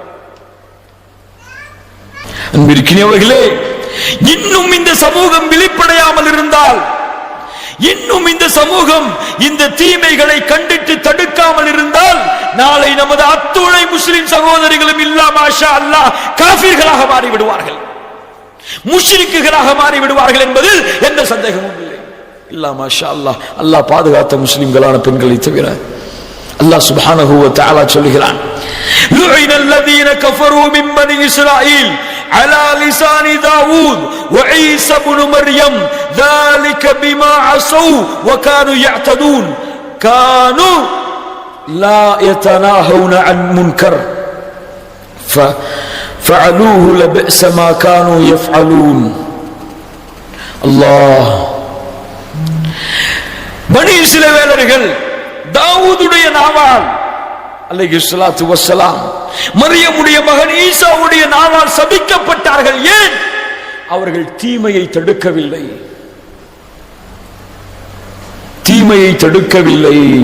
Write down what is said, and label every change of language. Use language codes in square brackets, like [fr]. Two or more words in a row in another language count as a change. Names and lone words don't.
[ta] அன்பிற்கினியவர்களே, இன்னும் இந்த சமூகம் விழிப்படையாமல் இருந்தால், இன்னும் இந்த சமூகம் இந்த தீமைகளை கண்டித்து தடுக்காமல் இருந்தால், நாளை நமது அத்துணை முஸ்லிம் சகோதரிகளும் [ar] إلا ما شاء الله [ta] காஃபிர்களாக மாறிவிடுவார்கள், முஷ்ரிக்குகளாக மாறிவிடுவார்கள் என்பதில் எந்த சந்தேகமும் இல்லை. [ar] إلا ما شاء الله. [ta] அல்லாஹ் பாதுகாத்த முஸ்லிம்களான பெண்களை தவிர. [ar] الله سبحانه وتعالى சொல்கிறான், لعن الذين كفروا من بني إسرائيل على لسان داود وعيسى بن مريم ذلك بما عصوا وكانوا يعتدون كانوا لا يتناهون عن منكر فعلوه لبئس ما كانوا يفعلون. الله. [ta] பனி இஸ்ரவேலர்கள் தாவூதுடைய நாவால் [ar] عليه الصلاة والسلام, [ta] மரியமுடைய மகன் ஈசாவுடைய நாவால் சபிக்கப்பட்டார்கள். ஏன்? அவர்கள் தீமையை தடுக்கவில்லை, தீமையை தடுக்கவில்லை.